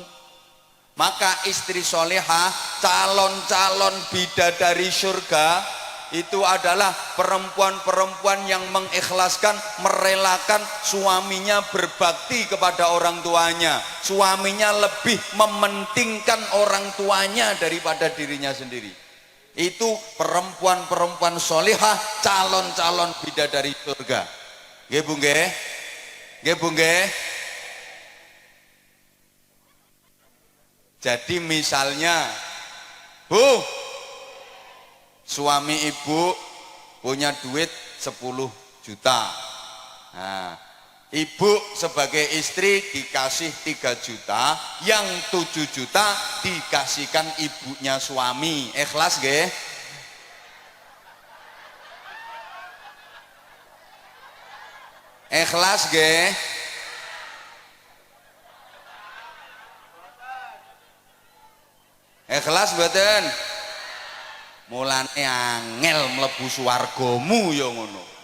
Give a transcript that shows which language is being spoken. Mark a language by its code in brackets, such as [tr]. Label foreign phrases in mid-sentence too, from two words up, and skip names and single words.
[id] Maka istri solehah, calon-calon bidadari surga itu adalah perempuan-perempuan yang mengikhlaskan, merelakan suaminya berbakti kepada orang tuanya. Suaminya lebih mementingkan orang tuanya daripada dirinya sendiri. Itu perempuan-perempuan solehah, calon-calon bidadari surga. [jv] Nggih Bu nggih? Nggih Bu nggih? [id] Jadi misalnya, Bu, suami ibu punya duit 10 juta. Nah, ibu sebagai istri dikasih 3 juta, yang 7 juta dikasihkan ibunya suami. [jv] Ikhlas nggih? Ikhlas nggih? Ikhlas mboten? Mulane angel mlebu swargamu ya ngono.